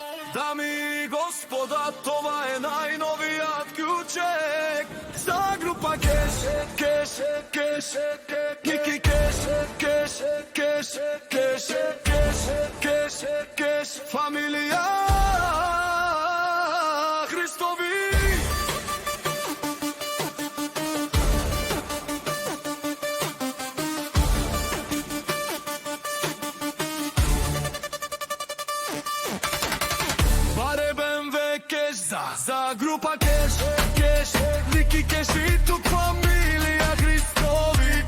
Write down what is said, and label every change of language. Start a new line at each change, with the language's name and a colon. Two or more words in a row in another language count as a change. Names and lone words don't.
Bulgarian: Дами и господа, това е най-новият ключек за група Кеш, Кеш, Кеш, Ники Кеш, Кеш, Кеш, Кеш, Кеш, Кеш, Кеш, фамилия Христови. За група Кеш, Кеш, Ники Кеш и тук фамилия Христови.